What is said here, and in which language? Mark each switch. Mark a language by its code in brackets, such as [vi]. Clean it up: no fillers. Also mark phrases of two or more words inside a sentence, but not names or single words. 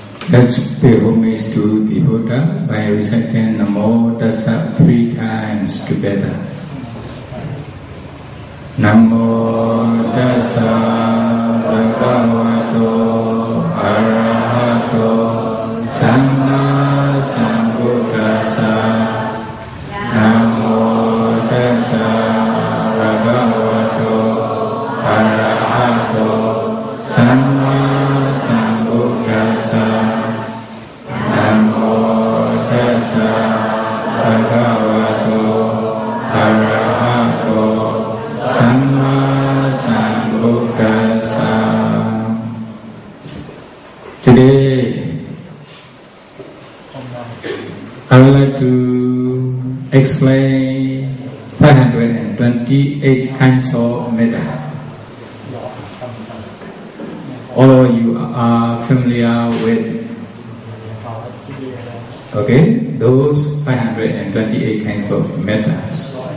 [en] Let's pay homage to the Buddha by reciting [pi] Namo Tassa [en] 3 times together. [pi] Namo Tassa Bhagavato Arahato Samma Sambuddhassa. Namo Tassa Bhagavato Arahato Samma Sambuddhassa. Namo Tassa Bhagavato Arahato Samma Sambuddhassa. [en] Today, I would like to explain 528 kinds of metta. All of you are familiar with those 528 kinds of methods.